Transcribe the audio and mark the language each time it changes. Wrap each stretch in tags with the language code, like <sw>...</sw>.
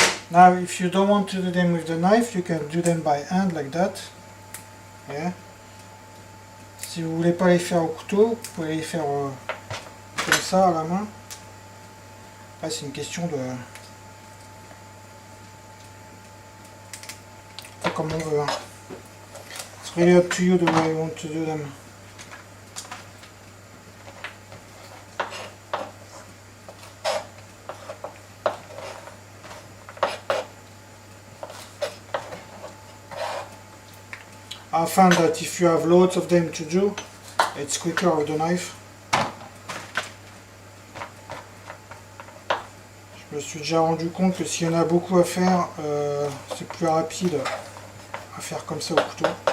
<en>Now, if you don't want to do them with the knife, you can do them by hand like that. Yeah.</en> <fr>Si vous voulez pas les faire au couteau, vous pouvez les faire comme ça à la main. Là, c'est une question de... Pas comme on veut. Hein.</fr> <en>It's really up to you the way you want to do them. I found that if you have loads of them to do, it's quicker with the knife.</en> <fr>Je me suis déjà rendu compte que s'il y en a beaucoup à faire, c'est plus rapide à faire comme ça au couteau.</fr>